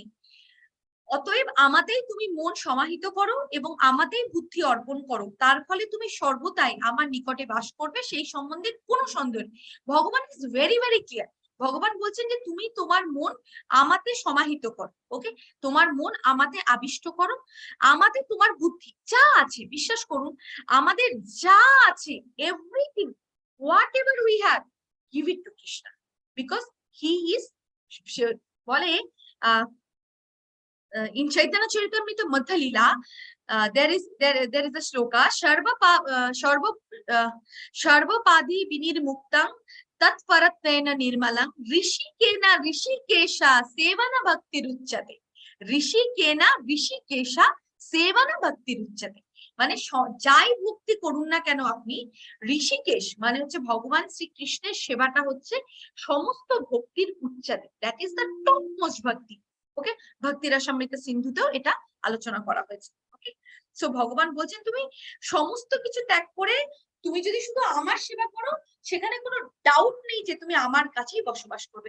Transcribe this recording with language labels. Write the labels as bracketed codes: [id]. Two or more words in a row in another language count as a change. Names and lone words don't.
[bn] অতএব আমাতেই তুমি মন সমাহিত করো এবং আমাতেই বুদ্ধি অর্পণ করো, তার ফলে তুমি সর্বদাই আমার নিকটে বাস করবে, সেই সম্বন্ধে কোনো সন্দেহ নেই। [en] Bhagavan is very very clear. [bn] ভগবান বলছেন যে তুমি তোমার মন আমাতে সমাহিত করো। ওকে, তোমার মন আমাতে আবিষ্ট করো, আমাতে তোমার বুদ্ধি যা আছে, বিশ্বাস করুন, আমাদের যা আছে, [en] everything whatever we have, give it to Krishna, because he is, বলে in Chaitanya Charitamrita Madhya Leela, there is a shloka [sa] सर्व पदि विनिर्मुक्तं तत् परत्वेन निर्मलं ऋषिकेन ऋषिकेश सेवन भक्ति रुच्यते। ऋषिकेन ऋषिकेश सेवन भक्ति रुच्यते, [bn] মানে যাই ভক্তি করুন না কেন আপনি, ঋষিকেশ মানে হচ্ছে ভগবান শ্রীকৃষ্ণের সেবাটা হচ্ছে সমস্ত ভক্তির উচ্চাতে, [en] that is the top most [bn] ভক্তি। ওকে, ভক্তি রসামৃত সিন্ধুতেও এটা আলোচনা করা হয়েছে। [en] okay, so [bn] ভগবান বলছেন তুমি সমস্ত কিছু ত্যাগ করে তুমি যদি শুধু আমার সেবা করো, সেখানে কোনো ডাউট নেই যে তুমি আমার কাছেই বসবাস করবে।